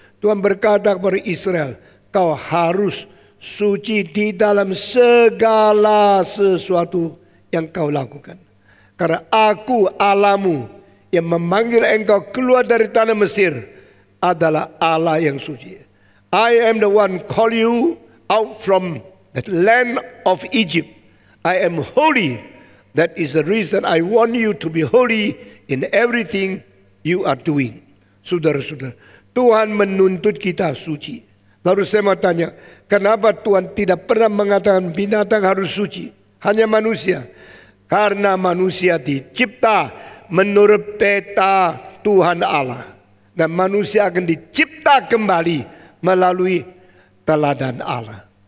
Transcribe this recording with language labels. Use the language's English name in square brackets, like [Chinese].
[Indonesian] Tuhan berkata kepada Israel, kau harus suci di dalam segala sesuatu yang kau lakukan. Karena aku Allahmu yang memanggil engkau keluar dari tanah Mesir adalah Allah yang suci. [English] I am the one call you out from the land of Egypt. I am holy. That is the reason I want you to be holy in everything you are doing. [Indonesian] Saudara-saudara, Tuhan menuntut kita suci. Lalu saya mau tanya, kenapa Tuhan tidak pernah mengatakan binatang harus suci? Hanya manusia. Karena manusia dicipta menurut peta Tuhan Allah. Dan manusia akan dicipta kembali melalui teladan Allah.